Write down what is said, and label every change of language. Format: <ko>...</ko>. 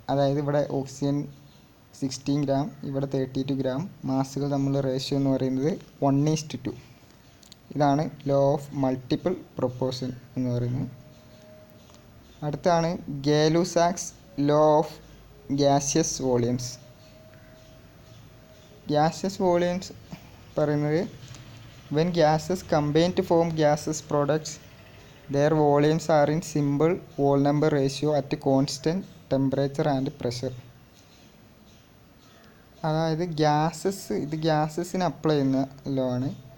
<ml>അതായത് ഇവിടെ oxygen 16 gram, ഇവിടെ 32 ഗ്രാം. മാസുകൾ തമ്മിലുള്ള റേഷ്യോ എന്ന് പറയുന്നത് 1:2. ഇതാണ് ലോ ഓഫ് മൾട്ടിപ്പിൾ പ്രൊപ്പോർഷൻ എന്ന് പറയുന്നത്. അടുത്താണ് Gay-Lussac's law of gaseous volumes. Gaseous volumes പറയുന്നത്</ml> <en>When gases combine to form gases products their volumes are in simple whole number ratio at constant temperature and pressure.</en> <ml>അതായത് ഗ്യാസസിന് apply ചെയ്യുന്ന law ആണ്.</ml>